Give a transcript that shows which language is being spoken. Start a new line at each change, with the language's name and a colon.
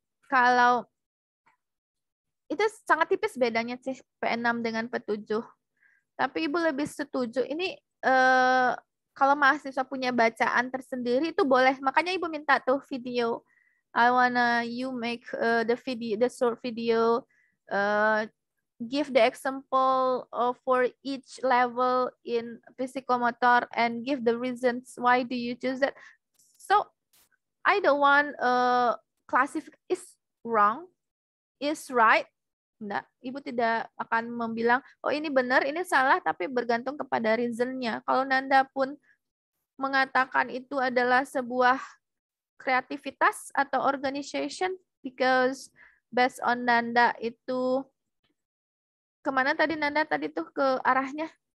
Indonesian: Kalau itu sangat tipis bedanya sih P6 dengan P7. Tapi Ibu lebih setuju ini kalau mahasiswa punya bacaan tersendiri itu boleh. Makanya Ibu minta tuh video.
English: I wanna you make the short video, give the example for each level in psychomotor and give the reasons why do you choose that. So I don't want classify is wrong, is right.
Indonesian: Enggak, Ibu tidak akan membilang, oh ini benar, ini salah, tapi bergantung kepada reasonnya. Kalau Nanda pun mengatakan itu adalah sebuah kreativitas atau organization,
English: because based on
Indonesian: Nanda itu, kemana tadi Nanda tadi tuh ke arahnya?